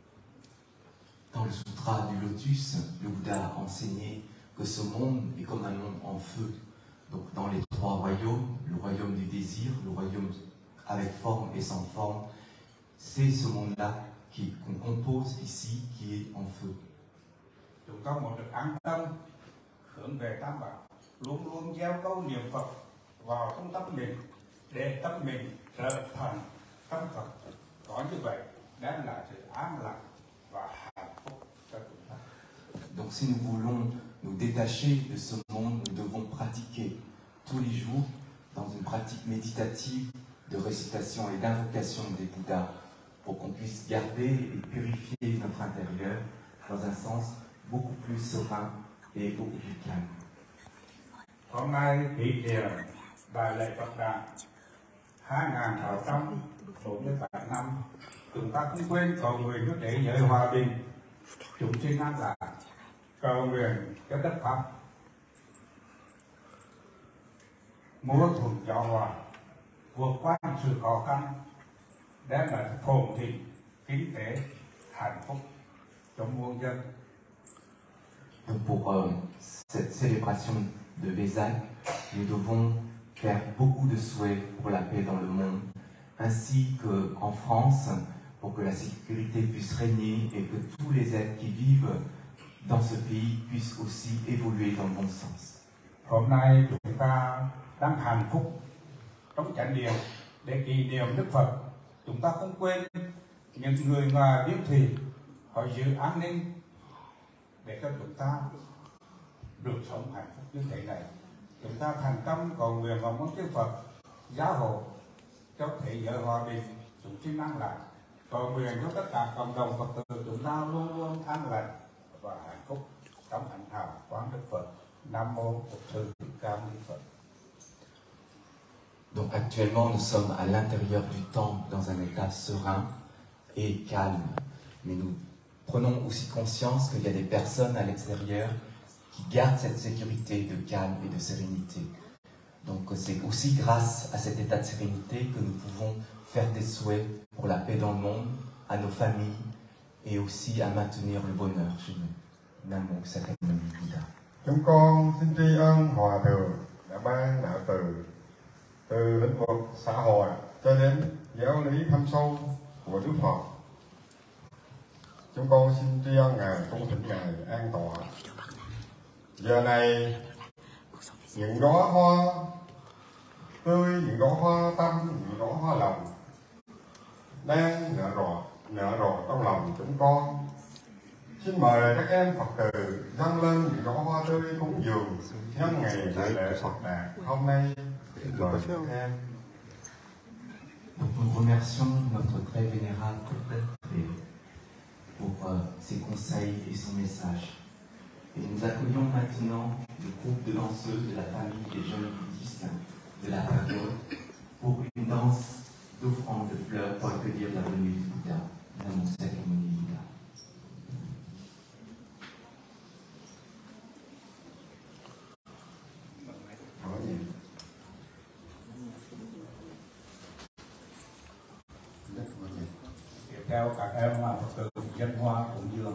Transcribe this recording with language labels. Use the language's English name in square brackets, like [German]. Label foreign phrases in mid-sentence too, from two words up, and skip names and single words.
[French] Dans le Sutra du Lotus, le Bouddha a enseigné que ce monde est comme un monde feu. Donc dans les trois royaumes, le royaume du désir, le royaume avec forme et sans forme, c'est ce monde-là qu'on compose ici qui est en feu. [Vietnamese] Chúng ta muốn được an tâm hướng về Tam Bảo, luôn luôn gieo câu niệm Phật vào trong tâm mình để tâm mình trở thành tâm Phật. Có như vậy đem lại sự an lạc và hạnh phúc cho chúng ta. [French] Donc si nous voulons nous détacher de ce monde, nous devons pratiquer tous les jours dans une pratique méditative de récitation et d'invocation des Bouddhas pour qu'on puisse garder et purifier notre intérieur dans un sens beaucoup plus serein et beaucoup plus calme. [Vietnamese] Hôm nay kỷ niệm đại lễ Phật đản 2647 năm, chúng ta không quên cầu nguyện cho thế giới hòa bình, chúng sinh an lạc, cầu nguyện cho đất Pháp mưa thuận gió hòa, vượt qua sự khó khăn, đem lại phồn thịnh kinh tế hạnh phúc cho muôn dân. [French] Donc pour cette célébration de Vesak, nous devons faire beaucoup de souhaits pour la paix dans le monde, ainsi qu'en France, pour que la sécurité puisse régner et que tous les êtres qui vivent dans ce pays puissent aussi évoluer dans le bon sens. [Vietnamese] Hôm nay chúng ta đang hạnh phúc trong chánh điện để kỷ niệm Đức Phật. Chúng ta không quên những người ngoài biên thủy, họ giữ an ninh để cho chúng ta được sống hạnh phúc như thế này. Chúng ta thành tâm cầu nguyện và mong Đức Phật gia hộ cho thế giới hòa bình, chúng sinh an lạc, cầu nguyện cho tất cả cộng đồng Phật tử chúng ta luôn luôn an lành và hạnh phúc trong hạnh hảo quán Đức Phật. Nam mô Bổn Sư Thích Ca Mâu Ni Phật. [French] Donc actuellement, nous sommes à l'intérieur du temple dans un état serein et calme. Mais nous prenons aussi conscience qu'il y a des personnes à l'extérieur qui gardent cette sécurité de calme et de sérénité. Donc c'est aussi grâce à cet état de sérénité que nous pouvons faire des souhaits pour la paix dans le monde, à nos familles et aussi à maintenir le bonheur chez nous. [Vietnamese] Nam Mô Sakyamuni Buddha. Chúng con xin tri ân Hòa Thượng đã ban đạo từ lĩnh vực xã hội cho đến giáo lý thâm sâu của Đức Phật. Chúng con xin tri ân Ngài, cung thỉnh Ngài an tọa. Giờ này những đóa hoa tươi, những đóa hoa tâm, những đóa hoa lòng đang nở rộ trong lòng chúng con. Xin mời các em Phật tử dâng lên những đóa hoa tươi cúng dường nhân ngày đại lễ Phật đản hôm nay. Mời các em. [French] Donc nous remercions notre très vénérable pour ses conseils et son message. Et nous accueillons maintenant le groupe de danseuses de la famille des jeunes bouddhistes de la période pour une danse d'offrande de fleurs pour accueillir la venue du Bouddha. [Vietnamese] Namo Sakyamuni Buddha. Tiếp theo các em Phật tử dân hoa cúng dường.